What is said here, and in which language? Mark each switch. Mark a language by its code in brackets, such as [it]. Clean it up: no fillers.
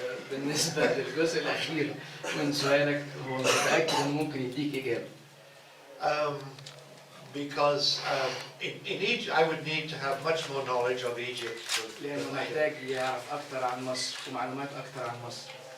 [ar] بالنسبة للجزء الأخير من سؤالك هو متأكد إنه ممكن يديك إجابة. [en] Because in Egypt, I would need to have much more knowledge of Egypt. [ar] لأنه محتاج يعرف أكثر عن مصر ومعلومات أكثر عن مصر.